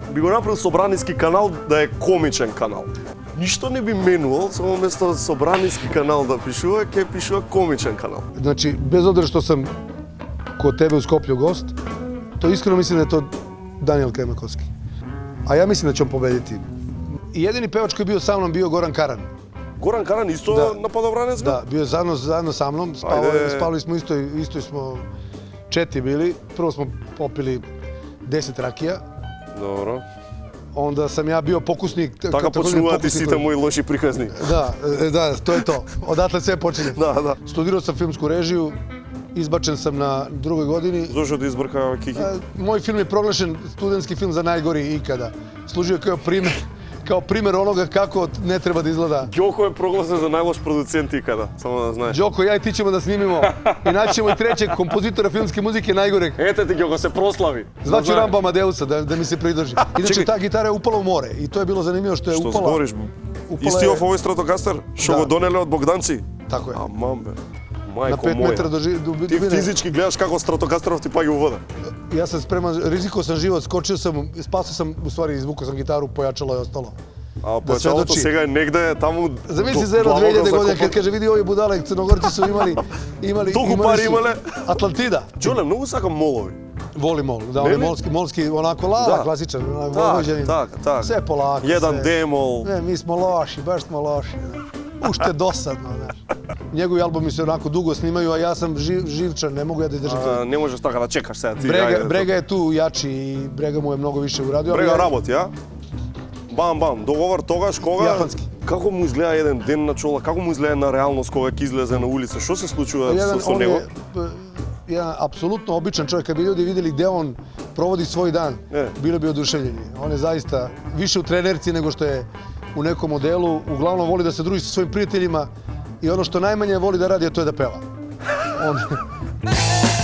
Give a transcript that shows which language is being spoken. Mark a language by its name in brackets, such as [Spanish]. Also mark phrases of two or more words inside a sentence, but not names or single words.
[Macedonian] би го направил Собраниски канал да е комичен канал. Ништо не би менувал, само вместо Собраниски канал да пишува, ќе пишува комичен канал. [Serbian] Значи, без обзира што сам кod тебе u Skoplju gost, to iskreno mislim da je to Daniel Kajmakovski. A ja mislim da će on pobediti. I jedini pevač koji je bio sa mnom bio Goran Karan. Goran Karan isto na Padobranec? Da, bio je zajedno sa mnom, spavali smo istoj smo četi bili. Prvo smo popili 10 rakija. Dobro. Onda sam ja bio pokusnik. [Macedonian] Така почнуваат и сите мои лоши приказни. [Serbian] Da, to je to. Odatle sve počinje. Da. Studirao sam filmsku režiju, izbačen sam na drugoj godini. [Macedonian] Зошто да избрка Кики? [Serbian] Moj film je proglašen studentski film za najgori ikada. Služio kao primer onoga kako ne treba da izgleda. [Macedonian] Đoко е прогласен за најлош продуцент ikada, само да знаеш. [Serbian] Đoко, ja i ti ćemo da snimimo i naći ćemo i trećeg kompozitora filmske muzike najgoreg. [Macedonian] Ете ти Đoко, се прослави. [Serbian] Zvaću Ramba Amadeusa da mi se pridruži. Inače, ta gitara je upala u more i to je bilo zanimljivo što je upala. [Macedonian] Што збориш? Истиов овој Стратокастер? Што го донеле од Богданци? [Serbian] Tako je. [Macedonian] Амам бе. [Serbian] Na [Macedonian] Мајко [Serbian] 5 metara [Macedonian] моја. [Serbian] do [Macedonian] Ти [Serbian] dubine. [Macedonian] физички гледаш како Стратокастеров ти паѓа у вода. [Serbian] Ja sam spreman, rizikao sam život, skočio sam, spasao sam, u stvari izvukao sam gitaru, pojačalo je ostalo. [Macedonian] А појачалото сега е негде таму. [Serbian] Zamisli za jedno 2000 godina kad kaže vidi ovi budale, Crnogorci su imali [Macedonian] Толку пари имале. [Serbian] Atlantida. [Macedonian] Джоле, многу сакам молови. [Serbian] Voli mol, da on je molski onako lala, klasičan, vojvođanin. [Macedonian] Так. [Serbian] Sve polako. Jedan sve. demol. Ne, mi smo loši, baš smo loši. [Macedonian] Уште досадно, знаш. [Serbian] Njegovi albumi se onako dugo snimaju, a ja sam živčan, ne mogu ja da izdržim to. [Macedonian] Не можеш така да чекаш сега ти. [Serbian] Brega je tu jači i Brega mu je mnogo više uradio. [Macedonian] Брега работи, а? Бам, договор тогаш кога? Јапански. Како му изгледа еден ден на Чола? Како му изгледа на реалност кога ќе излезе на улица? Што се случува со него? [Serbian] Jedan apsolutno običan čovjek, kad bi ljudi vidjeli gdje on provodi svoj dan, bili bi oduševljeni. On je zaista više u trenerci nego što je u nekom modelu. Uglavnom voli da se druži sa svojim prijateljima i ono što najmanje voli da radi, a to je da peva.